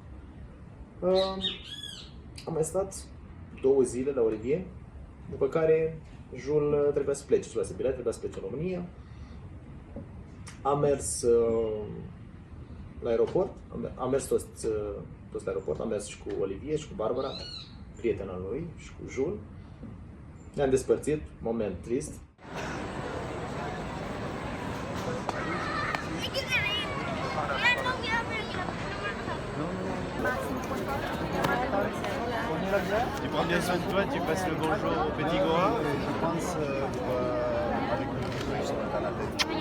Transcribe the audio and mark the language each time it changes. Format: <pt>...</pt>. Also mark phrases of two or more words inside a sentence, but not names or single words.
<ro>Am mai stat 2 zile la Olivier, după care Jul trebuia să plece, trebuia să bilet, trebuia să plece în România. Am mers la aeroport, am mers toți la aeroport, am mers și cu Olivier și cu Barbara, prietena lui, și cu Jul. Ne-am despărțit, moment trist.</ro> <fr>Tu prends bien soin de toi, tu passes le bonjour au petit Goa. Je pense avec le truc sur la tête.</fr>